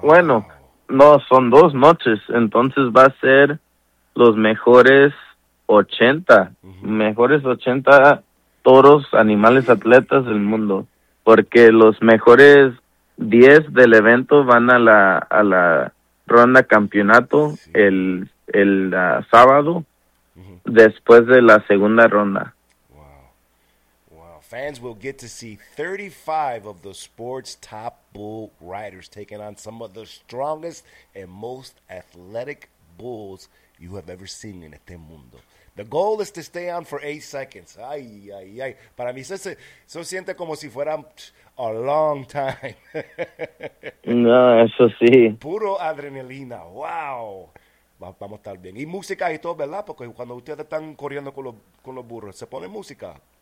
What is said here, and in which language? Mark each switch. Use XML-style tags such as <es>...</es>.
<es>Bueno, no, son 2 noches, entonces va a ser los mejores 80, uh-huh, mejores 80 toros, animales, atletas del mundo, porque los mejores 10 del evento van a la ronda campeonato, sí, el sábado, uh-huh, después de la segunda ronda. Wow. Wow.</es> <en>Fans will get to see 35 of the sport's top bull riders taking on some of the strongest and most athletic bulls you have ever seen in</en> <es>este mundo.</es> <en>The goal is to stay on for 8 seconds. Ay, ay, ay.</en> <es>Para mí eso siente como si fuera</es> <en>a long time.</en> <es>No, eso sí. Puro adrenalina. Wow. Vamos a estar bien. Y música y todo, ¿verdad? Porque cuando ustedes están corriendo con los burros, ¿se pone música?</es>